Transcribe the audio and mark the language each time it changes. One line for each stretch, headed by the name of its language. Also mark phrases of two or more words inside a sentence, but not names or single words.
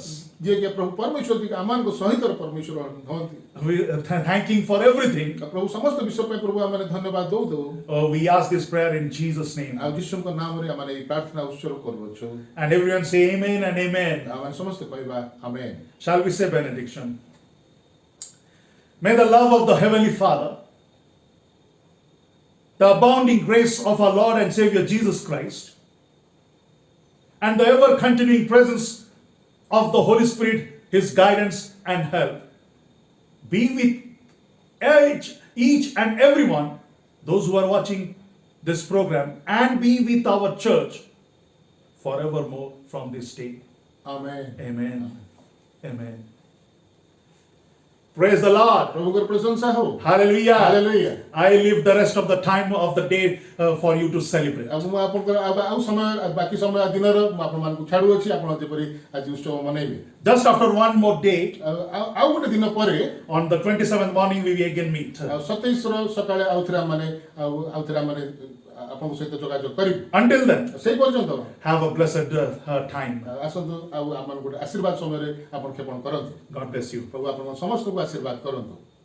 Odia: ଯିଏକି ପ୍ରଭୁ ପରମେଶ୍ୱର ଯିଏକି ଆମମାନଙ୍କ ସହିତ ପରମେଶ୍ୱର ହୁଅନ୍ତି
English: We thanking for everything.
Odia: ପ୍ରଭୁ ସମସ୍ତ ବିଷୟ ପାଇଁ ପ୍ରଭୁ ଆମେ ଧନ୍ୟବାଦ ଦଉ
English: We ask this prayer in Jesus' name.
Odia: ଆଉ ଯୀଶୁଙ୍କ ନାମରେ ଆମେ ଏହି ପ୍ରାର୍ଥନା ଉତ୍ସର୍ଗ କରୁଅଛୁ
English: And everyone say amen and amen.
Odia: ଆମେ ସମସ୍ତେ କହିବା ଆମେନ୍
English: Shall we say benediction? May the love of the Heavenly Father, the abounding grace of our Lord and Savior Jesus Christ, and the ever continuing presence of the Holy Spirit, His guidance and help, be with each and everyone, those who are watching this program, and be with our church forevermore from this day.
Odia: ଆମେନ୍
English: Amen. Amen. Praise the Lord.
Odia: ପ୍ରଭୁଙ୍କର ପ୍ରଶଂସା ହଉ
English: Hallelujah. Hallelujah. I leave the rest of the time of the day for you to celebrate.
Odia: ଆଉ ମୁଁ ଆପଣଙ୍କର ଆଉ ସମୟ ବାକି ସମୟ ଦିନର ମୁଁ ଆପଣମାନଙ୍କୁ ଛାଡୁଅଛି ଆପଣ ଯେପରି ଆଜି ଉତ୍ସବ ମନେଇବେ
English: Just after one more day,
Odia: ଆଉ ଗୋଟେ ଦିନ ପରେ
English: on the 27th morning, we will again meet.
Odia: 27ର ସକାଳେ ଆଉଥରେ ଆମେ ଆପଣଙ୍କ ସହିତ ଯୋଗାଯୋଗ କରିବୁ
English: Until then,
Odia: ସେଇ ପର୍ଯ୍ୟନ୍ତ
English: have a blessed time.
Odia: ଆସନ୍ତୁ ଆଉ ଆମର ଗୋଟେ ଆଶୀର୍ବାଦ ସମୟରେ ଆପଣ କ୍ଷେପଣ କରନ୍ତୁ
English: God bless you.
Odia: ପ୍ରଭୁ ଆପଣଙ୍କ ସମସ୍ତଙ୍କୁ ଆଶୀର୍ବାଦ କରନ୍ତୁ